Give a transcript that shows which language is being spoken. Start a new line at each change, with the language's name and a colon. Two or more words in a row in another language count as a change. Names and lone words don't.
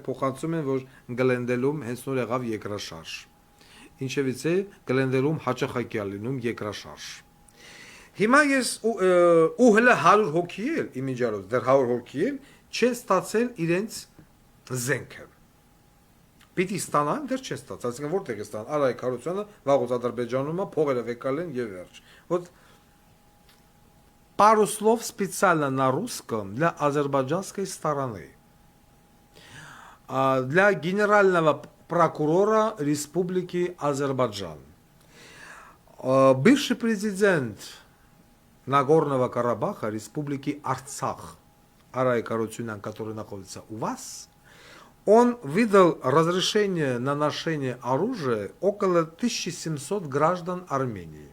Armenian: փոխանցում են, որ Գլենդելում հենց նոր եղավ երկրաշարժ։ Ինչևից է Գլենդելում հաճախակի լինում երկրաշարժ։ Հիմա ես ու հələ 100 հոգի էլ իմիջիալոց, դեռ 100 հոգի էլ չեն ստացել իրենց զենքը։ Պիտի ստանան, դեռ չեն ստացել, այսինքն որտեղ է ստան Արայիկ Հարությունյանը վաղուց Ադրբեջանում է, փողերը վեկալ են եւ վերջ։
Russian: Вот пару слов специально на русском для азербайджанской стороны. Для генерального прокурора Республики Азербайджан. Бывший президент Нагорного Карабаха Республики Арцах Арайик Харутюнян, который находится у вас, он выдал разрешение на ношение оружия около 1700 граждан Армении.